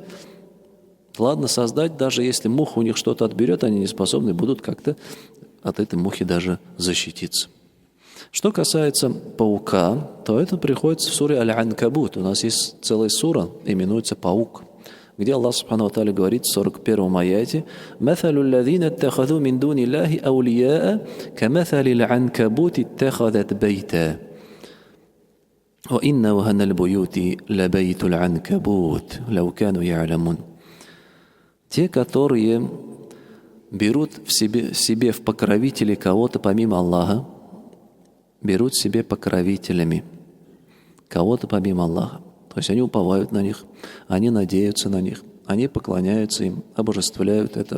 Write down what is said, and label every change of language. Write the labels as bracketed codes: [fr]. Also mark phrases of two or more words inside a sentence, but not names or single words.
[ru] Ладно, создать, даже если муха у них что-то отберет, они не способны будут как-то от этой мухи даже защититься. Что касается паука, то это приходится в суре Аль-Анкабут. У нас есть целая сура, именуется «Паук», где Аллах [ar] سبحانه وتعالى [ru] говорит в 41-м аяте: [ar] «مثل الذين اتخذوا من دون الله أولياء كمثل العنكبوت اتخذت بيتا وإن أوهن البيوت لبيت العنكبوت لو كانوا يعلمون». [ru] Те, которые берут себе в покровители кого-то помимо Аллаха, берут себе покровителями кого-то помимо Аллаха. То есть они уповают на них, они надеются на них, они поклоняются им, обожествляют это.